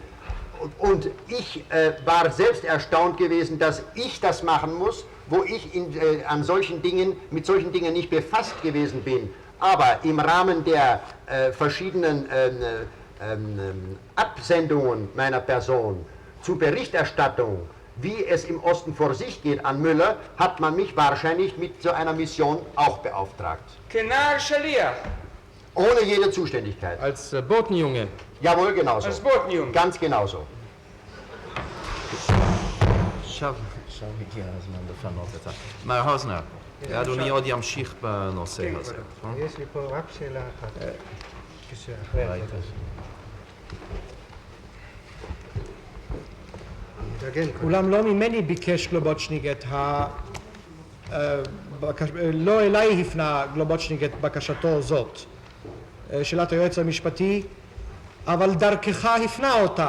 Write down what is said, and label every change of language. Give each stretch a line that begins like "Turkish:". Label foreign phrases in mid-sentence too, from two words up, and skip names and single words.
German: Und ich war selbst erstaunt gewesen, dass ich das machen muss, wo ich mit solchen Dingen nicht befasst gewesen bin. Aber im Rahmen der verschiedenen Absendungen meiner Person zur Berichterstattung, wie es im Osten vor sich geht an Müller, hat man mich wahrscheinlich mit so einer Mission auch beauftragt.
Hebrew: כנער שליח.
German: Ohne jede Zuständigkeit. Als Botenjunge. Jawohl, genauso. als בוטניום. Ganz genauso.
Hebrew: עכשיו הגיע הזמן לפנות את ה... מר האוזנר, אדוני עוד ימשיך בנושא הזה. יש לי פה רק שאלה אחת. כשאחרי החודש. אולם לא ממני ביקש גלובוצ'ניק לא אליי הפנה גלובוצ'ניק את בקשתו זאת, שאלת היועץ המשפטי, אבל דרכך הפנה אותה.